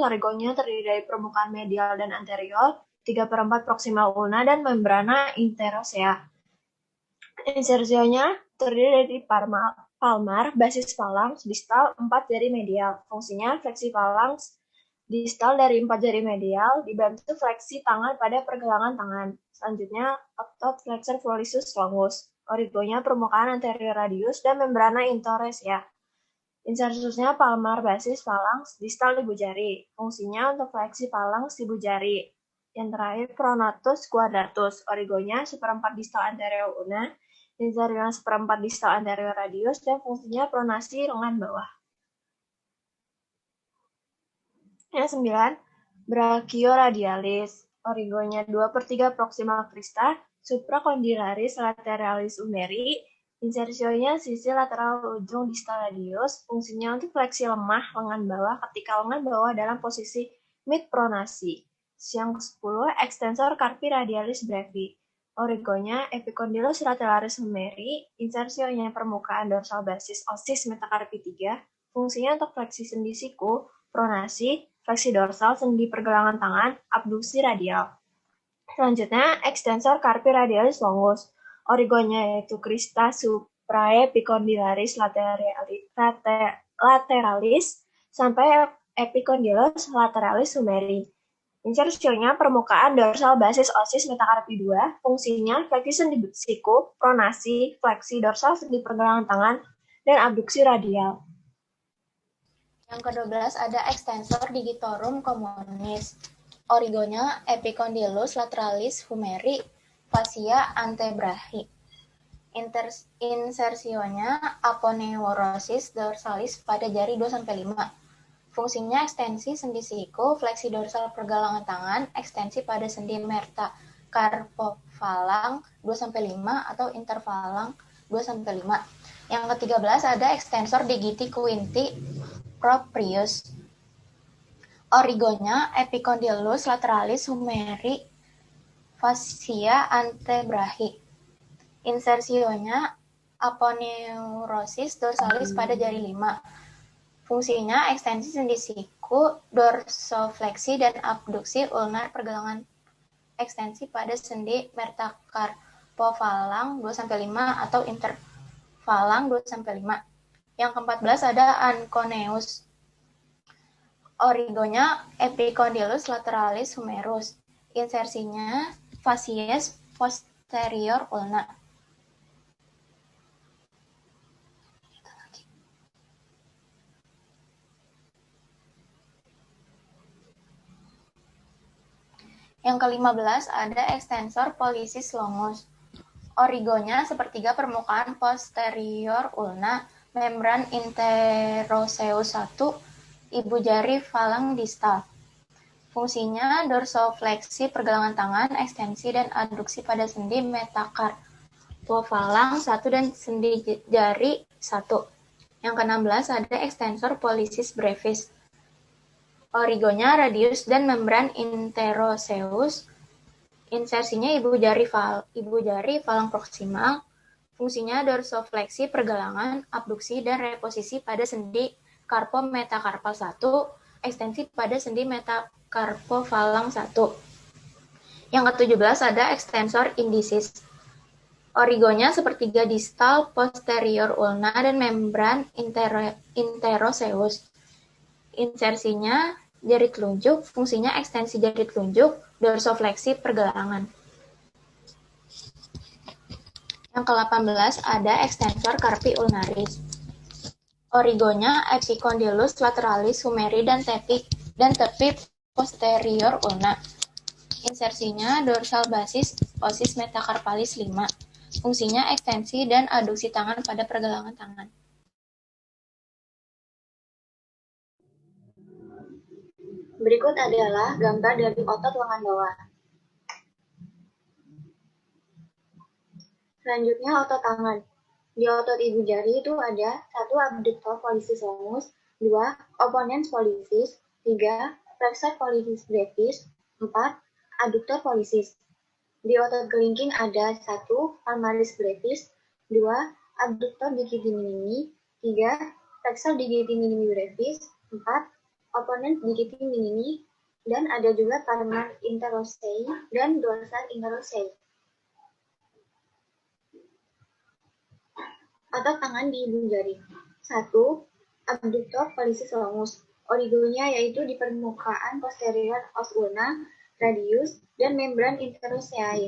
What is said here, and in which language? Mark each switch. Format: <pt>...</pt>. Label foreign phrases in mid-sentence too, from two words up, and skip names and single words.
<id>Origonya terdiri dari permukaan medial dan anterior, 3/4 proximal ulna, dan</id> <la>membrana interosea.</la> <id>Insersionya terdiri dari palmar, basis falanks, distal 4 jari medial. Fungsinya fleksi falanks distal dari 4 jari medial dibantu fleksi tangan pada pergelangan tangan. Selanjutnya, otot</id> <la>flexor pollicis longus.</la> <id>Origonya permukaan anterior radius dan</id> <la>membrana interossea.</la> <id>Insersusnya palmar basis falanks distal ibu jari. Fungsinya untuk fleksi falanks ibu jari. Yang terakhir,</id> <la>pronatus quadratus.</la> <id>Origonya seperempat distal anterior ulna, insernya seperempat distal anterior radius, dan fungsinya pronasi lengan bawah. Yang 9, brachioradialis. Origonya 2/3 proximal</id> <la>crista, supracondylaris lateralis umeri.</la> <id>Insersionya sisi lateral ujung distal radius. Fungsinya untuk fleksi lemah lengan bawah ketika lengan bawah dalam posisi mid pronasi. Yang 10,</id> <la>extensor carpi radialis brevi.</la> <id>Origonya</id> <la>epicondylus lateralis umeri.</la> <id>Insersionya permukaan dorsal</id> <la>basis osis metacarpi</la> <id>3. Fungsinya untuk fleksi sendi siku, pronasi, fleksi dorsal sendi pergelangan tangan, abduksi radial. Selanjutnya,</id> <la>extensor carpi radialis longus.</la> <id>Origonya yaitu</id> <la>crista supraepicondylaris lateralis</la> <id>sampai</id> <la>epicondylus lateralis umeri.</la> <id>Insersionya permukaan dorsal</id> <la>basis osis metacarpi</la> <id>2. Fungsinya fleksi sendi siku, pronasi, fleksi dorsal sendi pergelangan tangan, dan abduksi radial. Yang ke-12 ada</id> <la>extensor digitorum communis.</la> <id>Origonya</id> <la>epicondylus lateralis humeri, fascia antebrachi.</la> <id>Insersionya</id> <la>aponeurosis dorsalis</la> <id>pada jari 2-5. Fungsinya ekstensi sendi siku, fleksi dorsal pergelangan tangan, ekstensi pada sendi metacarpofalang 2-5 atau interfalang 2-5. Yang ke-13 ada</id> <la>extensor digiti quinti proprius.</la> <id>Origonya</id> <la>epicondylus lateralis humeri, fascia antebrachi.</la> <id>Insersionya</id> <la>aponeurosis dorsalis</la> <id>pada jari 5. Fungsinya ekstensi sendi siku, dorsofleksi dan abduksi ulnar pergelangan, ekstensi pada sendi metacarpofalang 2-5 atau interfalang 2-5. Yang ke-14 ada anconeus. Origonya</id> <la>epicondylus lateralis humerus.</la> <id>Insersinya</id> <la>facies posterior ulna.</la> <id>Yang ke-15 ada</id> <la>extensor pollicis longus.</la> <id>Origonya sepertiga permukaan posterior ulna, membran interoseus 1, ibu jari falang distal. Fungsinya dorsofleksi pergelangan tangan, ekstensi dan adduksi pada sendi metacarpofalang 1 dan sendi jari 1. Yang ke-16 ada</id> <la>extensor pollicis brevis.</la> <id>Origonya radius dan membran interoseus. Insersinya ibu jari falang proksimal. Fungsinya dorsofleksi pergelangan, abduksi dan reposisi pada sendi carpometacarpal 1, ekstensi pada sendi metacarpofalang 1. Yang ke-17 ada</id> <la>extensor indicis.</la> <id>Origonya sepertiga distal posterior ulna dan membran interoseus. Insersinya jari telunjuk, fungsinya ekstensi jari telunjuk, dorsofleksi pergelangan. Yang ke-18 ada</id> <la>extensor carpi ulnaris.</la> <id>Origonya</id> <la>epicondylus lateralis humeri</la> <id>dan tepi posterior ulna. Insersinya dorsal</id> <la>basis osis metacarpalis</la> <id>5. Fungsinya ekstensi dan adduksi tangan pada pergelangan tangan. Berikut adalah gambar dari otot lengan bawah. Selanjutnya otot tangan. Di otot ibu jari itu ada 1</id> <la>abductor pollicis longus,</la> <id>2</id> <la>opponens pollicis,</la> <id>3</id> <la>flexor pollicis brevis,</la> <id>4</id> <la>adductor pollicis.</la> <id>Di otot kelingking ada 1</id> <la>palmaris brevis,</la> <id>2</id> <la>abductor digiti minimi,</la> <id>3</id> <la>flexor digiti minimi brevis,</la> <id>4</id> <la>opponens digiti minimi,</la> <id>dan ada juga</id> <la>palmar interossei</la> <id>dan</id> <la>dorsal interossei.</la> <id>Otot tangan di ibu jari. 1.</id> <la>Abductor pollicis longus.</la> <id>Origonya yaitu di permukaan posterior os ulna, radius, dan membran interoseae.</id>